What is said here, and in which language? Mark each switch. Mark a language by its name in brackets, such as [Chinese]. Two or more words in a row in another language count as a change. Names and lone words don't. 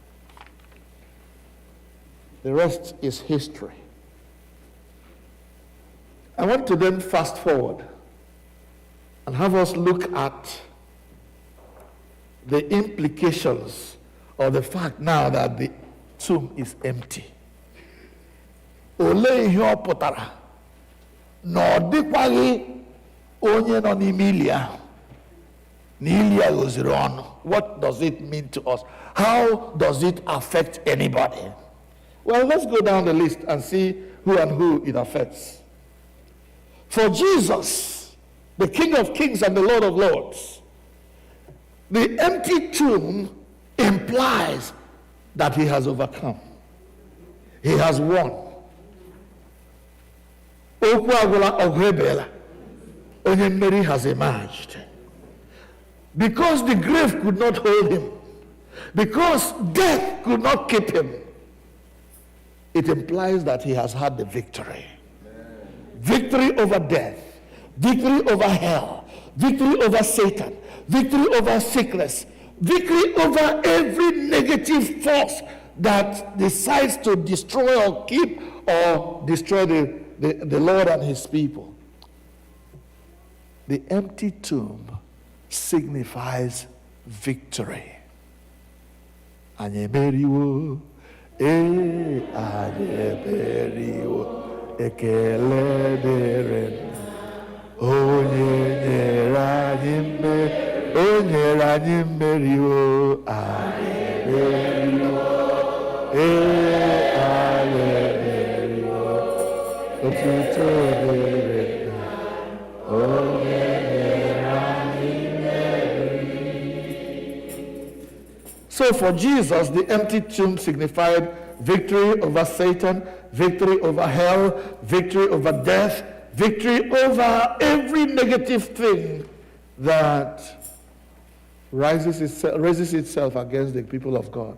[English] The rest is history. I want to then fast forward and have us look at the implications of the fact now that the tomb is empty. [Igbo] Olee ihe ọ pụtara na ọ dịkwaghị onye nọ n'ime ili ahụ. [English] What does it mean to us? How does it affect anybody? Well, let's go down the list and see who and who it affects. For Jesus, the King of Kings and the Lord of Lords, the empty tomb implies that he has overcome. He has won. [Igbo] Okwu agwụla ọgụ ebeela. Onye mmeri [English] has emerged. Because the grave could not hold him, because death could not keep him, it implies that he has had the victory. Victory over death, victory over hell, victory over Satan, victory over sickness, victory over every negative force that decides to destroy or keep or destroy the Lord and his people. The empty tomb signifies victory. [Igbo] Anyị emeriwo, anyị emeriwo, ekele dịrị onye nyere anyị mmeri, o nyere anyị mmeriwo, anyị emeriwo, anyị emeriwo, otuto dịrị onye. [English] So for Jesus, the empty tomb signified victory over Satan, victory over hell, victory over death, victory over every negative thing that raises itself against the people of God.